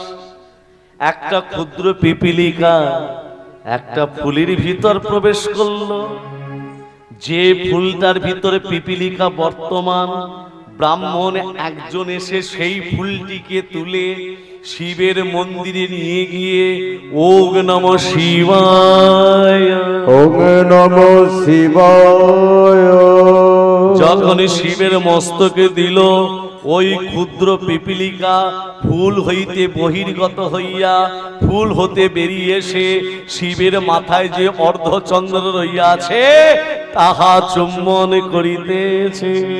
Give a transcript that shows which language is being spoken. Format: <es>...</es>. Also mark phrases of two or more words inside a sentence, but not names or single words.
<bn>একটা ক্ষুদ্র পিপীলিকা একটা ফুলের ভিতর প্রবেশ করলো, যে ফুলটার ভিতরে পিপীলিকা বর্তমান, ব্রাহ্মণ একজন এসে সেই ফুলটিকে তুলে শিবের মন্দিরে নিয়ে গিয়ে</bn> <sa>ওম নমঃ শিবায়, ওম নমঃ শিবায়</sa> <bn>যখন শিবের মস্তকে দিল, ওই ক্ষুদ্র পিপীলিকা ফুল হইতে বহির্গত হইয়া ফুল হতে বেরিয়ে এসে শিবের মাথায় যে অর্ধচন্দ্র রইয়াছে তাহা চুম্বন করিতেছে।</bn>